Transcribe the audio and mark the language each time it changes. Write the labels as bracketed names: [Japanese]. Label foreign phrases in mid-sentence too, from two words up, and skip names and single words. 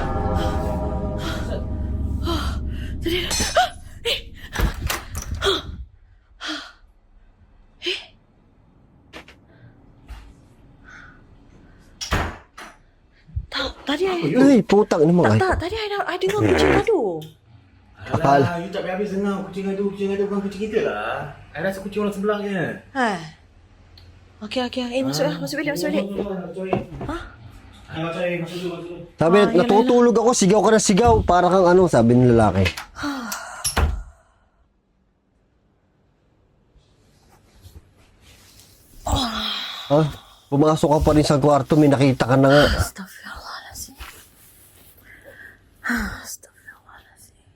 [Malay] Tadi [Filipino] Ay, putang ina mo ay. [Malay] tadi I dengar kucing gaduh. [Filipino] Akala. [Malay] Alah, you tak habis dengar kucing adu bukan kucing kita lah. I rasa kucing orang sebelahnya. Ha. Okey. Masuk bilik. Ha? Masuk dulu. [Filipino] Sabi, Ah, yun, natutulog ako, sigaw ka na sigaw. Para kang ano, sabi ng lalaki. Ah, pumasok ka pa rin sa kwarto, may nakita ka na nga. [Arabic] Astaghfirullahalazim. Astaghfirullahalazim.